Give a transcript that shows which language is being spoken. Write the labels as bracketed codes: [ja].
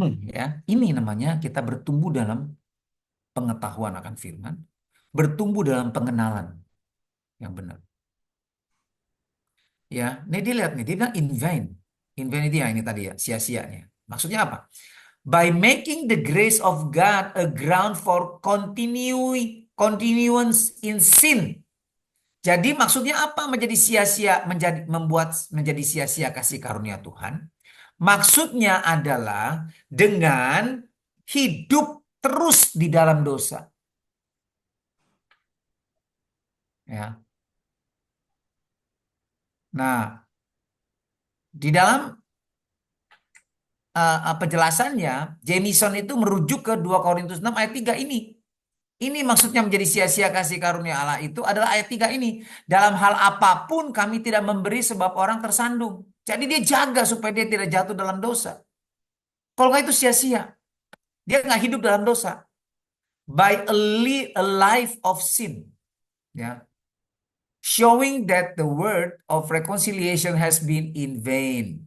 [id] Ya, ini namanya kita bertumbuh dalam pengetahuan akan firman, bertumbuh dalam pengenalan yang benar. Ya, ini dilihat nih, dia bilang [en] in vain. In vain [id] itu ya ini tadi ya, sia-sianya. Maksudnya apa? [en] By making the grace of God a ground for continuance in sin. [id] Jadi maksudnya apa menjadi sia-sia, menjadi sia-sia kasih karunia Tuhan? Maksudnya adalah dengan hidup terus di dalam dosa. Ya. Nah, di dalam penjelasannya, Jamieson itu merujuk ke 2 Korintus 6 ayat 3 ini. Ini maksudnya menjadi sia-sia kasih karunia Allah itu adalah ayat 3 ini. Dalam hal apapun kami tidak memberi sebab orang tersandung. Jadi dia jaga supaya dia tidak jatuh dalam dosa. Kalau nggak itu sia-sia. Dia nggak hidup dalam dosa. [en] By a life of sin. Ya. Showing that the word of reconciliation has been in vain.